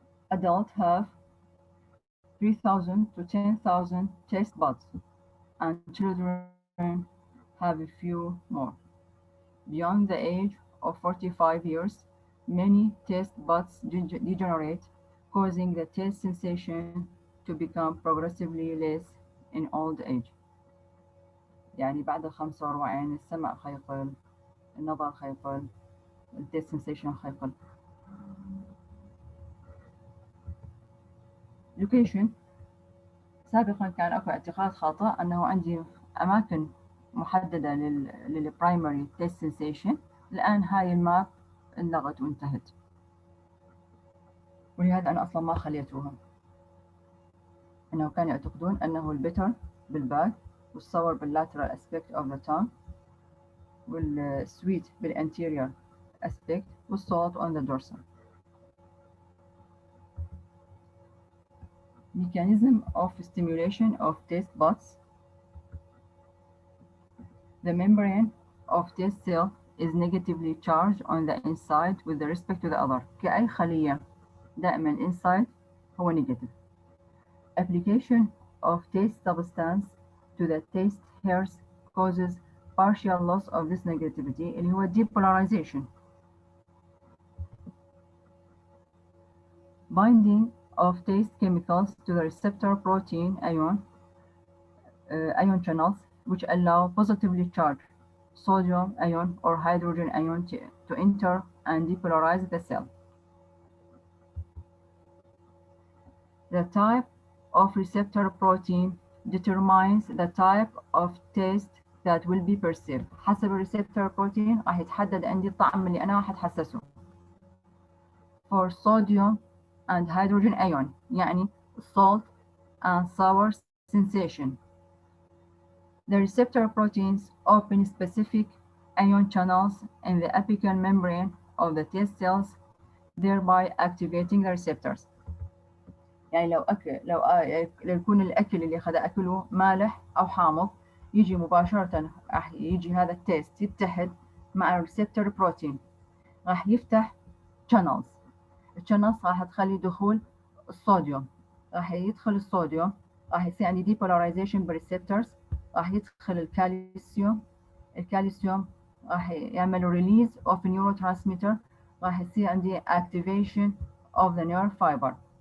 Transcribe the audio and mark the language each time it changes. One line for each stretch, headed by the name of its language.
English: Adults have 3,000 to 10,000 taste buds, and children have a few more. Beyond the age of 45 years, many taste buds degenerate, causing the taste sensation to become progressively less in old age.
Arabic: يعني بعد 45 السمع خيقل، النظر خيقل، التيست sensation خيقل.
English: Location.
Arabic: سابقا كان اكو اعتقاد خاطئ انه عندي اماكن محددة للبرايمري تيست سنسيشن. الآن هاي الماب انلغت وانتهت، ولهذا أنا أصلا ما خليتوها. أنه كانوا يعتقدون أنه البتر بالباك، والصور باللاترال
English: aspect of the tongue،
Arabic: والسويت بالانتيريور aspect، والصوت
English: on the dorsal. Mechanism of stimulation of taste buds. The membrane of taste cell is negatively charged on the inside with respect to the other.
Arabic: كأي خلية دائما inside هو negative.
English: Application of taste substance to the taste hairs causes partial loss of this negativity
Arabic: اللي هو
English: depolarization. Binding of taste chemicals to the receptor protein ion channels which allow positively charged sodium ion or hydrogen ion to enter and depolarize the cell. The type of receptor protein determines the type of taste that will be perceived.
Arabic: حسب الريسبتور بروتين راح يتحدد عندي الطعم اللي أنا راح أتحسسه.
English: For sodium and hydrogen ion يعني salt and sour sensation. The receptor proteins open specific ion channels in the apical membrane of the taste cells, thereby activating the receptors.
Arabic: يعني لو يكون الأكل اللي خذ أكله مالح أو حامض يجي مباشرة راح يجي هذا التيست يتحد مع الريسبتور بروتين راح يفتح channels. الشانلز راح تخلي دخول الصوديوم راح يدخل الصوديوم راح يصير عندي depolarization بالريسبتورز راح يدخل الكالسيوم راح يعمل
English: release of neurotransmitter
Arabic: راح يصير عندي
English: activation of the nerve fiber.